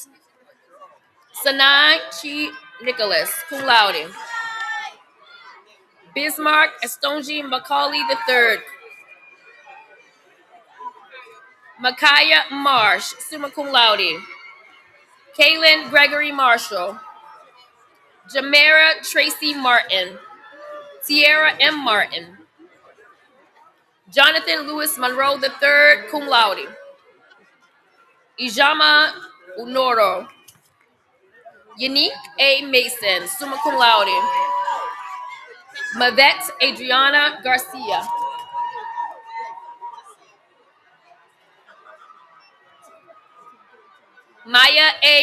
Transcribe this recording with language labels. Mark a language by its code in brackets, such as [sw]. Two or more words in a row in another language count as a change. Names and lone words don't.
[en] Sanai Chi Nicholas, [la] cum laude. [en] Bismarck Estonji Macaulay III. Micaiah Marsh, [la] summa cum laude. [en] Kaylin Gregory Marshall. Jamera Tracy Martin. Tierra M. Martin. Jonathan Lewis Monroe III, [la] cum laude. [en] Ijama Unoro. Unique A. Mason, [la] summa cum laude. [en] Mavette Adriana Garcia. Maya A.